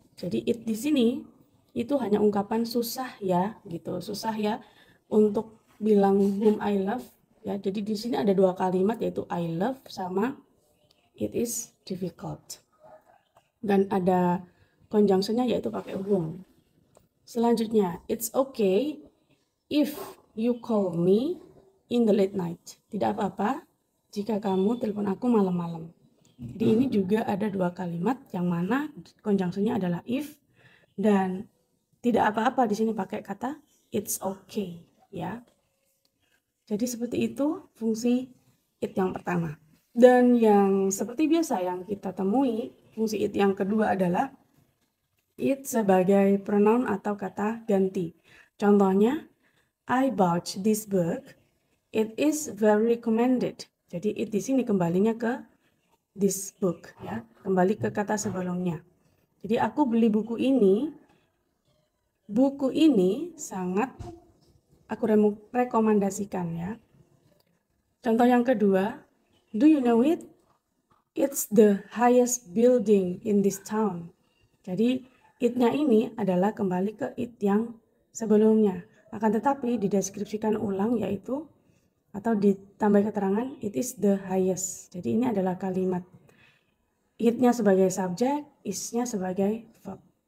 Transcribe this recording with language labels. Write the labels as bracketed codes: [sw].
[id] Jadi it di sini itu hanya ungkapan susah ya, gitu. Susah ya untuk bilang [en] whom I love [id] ya. Jadi di sini ada dua kalimat yaitu [en] I love [id] sama [en] it is difficult. [id] Dan ada conjunctionnya yaitu pakai whom. Selanjutnya, [en] it's okay if you call me in the late night. [id] Tidak apa-apa jika kamu telepon aku malam-malam. Jadi ini juga ada dua kalimat yang mana conjunctionnya adalah if dan tidak apa-apa di sini pakai kata [en] it's okay [id] ya. Jadi seperti itu fungsi it yang pertama. Dan yang seperti biasa yang kita temui, fungsi it yang kedua adalah it sebagai pronoun atau kata ganti. Contohnya, [en] I bought this book. It is very recommended. [id] Jadi it di sini kembalinya ke this book ya, kembali ke kata sebelumnya. Jadi aku beli buku ini. Buku ini sangat aku rekomendasikan ya. Contoh yang kedua, [en] do you know it? It's the highest building in this town. [id] Jadi it-nya ini adalah kembali ke it yang sebelumnya. Akan tetapi dideskripsikan ulang yaitu atau ditambah keterangan [en] it is the highest. [id] Jadi ini adalah kalimat. It-nya sebagai subjek, is-nya sebagai verb.